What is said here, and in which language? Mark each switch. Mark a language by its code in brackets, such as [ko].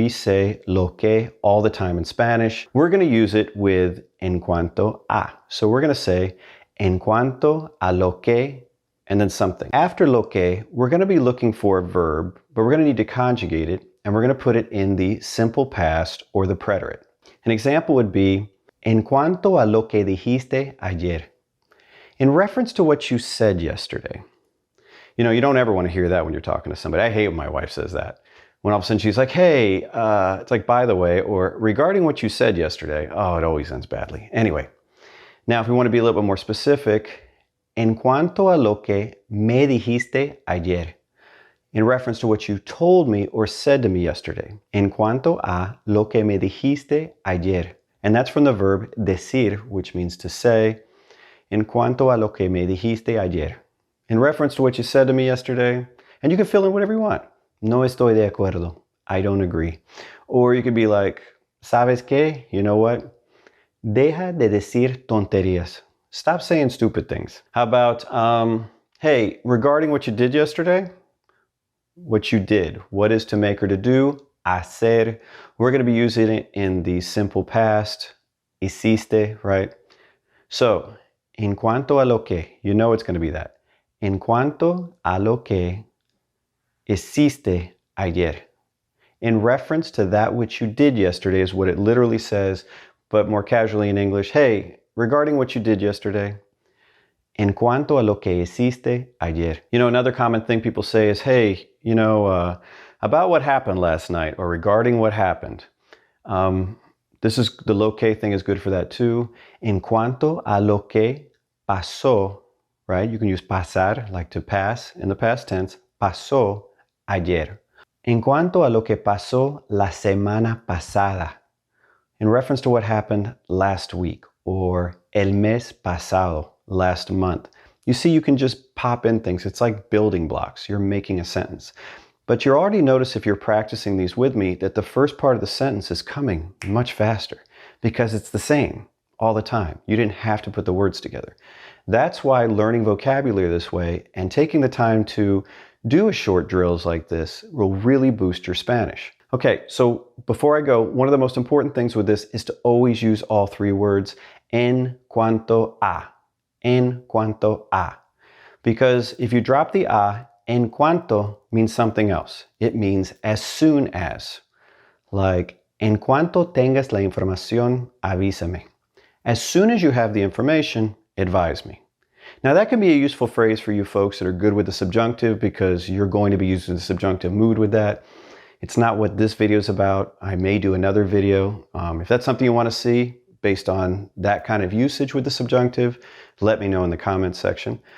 [en] We say [es] lo que [en] all the time in Spanish. We're going to use it with [es] en cuanto a. [en] So we're going to say [es] en cuanto a lo que [en] and then something. After lo que, we're going to be looking for a verb, but we're going to need to conjugate it and we're going to put it in the simple past or the preterite. An example would be [es] en cuanto a lo que dijiste ayer. [en] In reference to what you said yesterday. You know, you don't ever want to hear that when you're talking to somebody. I hate when my wife says that. When all of a sudden she's like, hey, it's like, by the way, or regarding what you said yesterday. Oh, it always ends badly. Anyway, now if we want to be a little bit more specific, [es] en cuanto a lo que me dijiste ayer. [en] In reference to what you told me or said to me yesterday. [es] En cuanto a lo que me dijiste ayer. [en] And that's from the verb decir, which means to say. [es] En cuanto a lo que me dijiste ayer. [en] In reference to what you said to me yesterday. And you can fill in whatever you want. [es] No estoy de acuerdo. [en] I don't agree. Or you could be like, [es] ¿sabes qué? [en] You know what? [es] Deja de decir tonterías. [en] Stop saying stupid things. How about, hey, regarding what you did yesterday? What you did. What is to make or to do? Hacer. We're going to be using it in the simple past. Hiciste, right? So, [es] en cuanto a lo que, [en] you know it's going to be that. [es] En cuanto a lo que hiciste ayer. [en] In reference to that which you did yesterday is what it literally says, but more casually in English, hey, regarding what you did yesterday. [es] En cuanto a lo que hiciste ayer. [en] You know, another common thing people say is, hey, you know, about what happened last night or regarding what happened. This is the [es] lo que [en] thing is good for that too. [es] En cuanto a lo que pasó, right? [en] You can use pasar, like to pass in the past tense. [es] Pasó ayer. En cuanto a lo que pasó la semana pasada. [en] In reference to what happened last week or [es] el mes pasado. [en] Last month. You see, you can just pop in things. It's like building blocks. You're making a sentence. But you already notice if you're practicing these with me that the first part of the sentence is coming much faster because it's the same all the time. You didn't have to put the words together. That's why learning vocabulary this way and taking the time to do a short drills like this will really boost your Spanish. Okay, so before I go, one of the most important things with this is to always use all three words [es] en cuanto a. En cuanto a. [en] Because if you drop the a, [es] en cuanto [en] means something else. It means as soon as. Like, [es] en cuanto tengas la información, avísame. [en] As soon as you have the information, advise me. Now that can be a useful phrase for you folks that are good with the subjunctive because you're going to be using the subjunctive mood with that. It's not what this video is about. I may do another video. If that's something you want to see, based on that kind of usage with the subjunctive, let me know in the comments section.